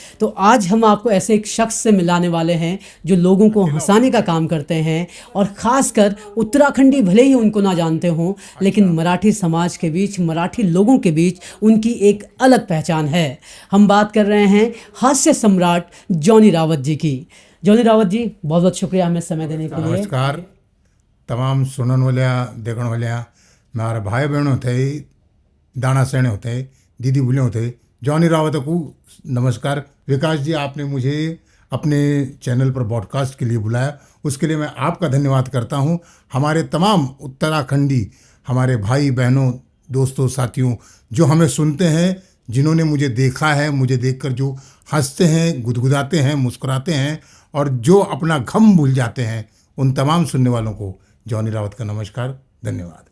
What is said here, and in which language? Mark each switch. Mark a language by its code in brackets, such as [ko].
[hi] तो आज हम आपको ऐसे एक शख्स से मिलाने वाले हैं जो लोगों को हंसाने का काम करते हैं, और ख़ासकर उत्तराखंडी भले ही उनको ना जानते हों, लेकिन मराठी समाज के बीच, मराठी लोगों के बीच उनकी एक अलग पहचान है. हम बात कर रहे हैं हास्य सम्राट जॉनी रावत जी की. जॉनी रावत जी, बहुत बहुत शुक्रिया हमें समय देने के लिए. [gbm] नमस्कार तमाम सुनन वाल्या देखण वाल्या मारे भाई बहनों होते, दाना सेने होते, दीदी बुले होते, जॉनी रावत को नमस्कार. [hi] विकास जी, आपने मुझे अपने चैनल पर ब्रॉडकास्ट के लिए बुलाया, उसके लिए मैं आपका धन्यवाद करता हूं. हमारे तमाम उत्तराखंडी हमारे भाई बहनों, दोस्तों, साथियों जो हमें सुनते हैं, जिन्होंने मुझे देखा है, मुझे देखकर जो हंसते हैं, गुदगुदाते हैं, मुस्कुराते हैं और जो अपना गम भूल जाते हैं, उन तमाम सुनने वालों को जॉनी रावत का नमस्कार, धन्यवाद.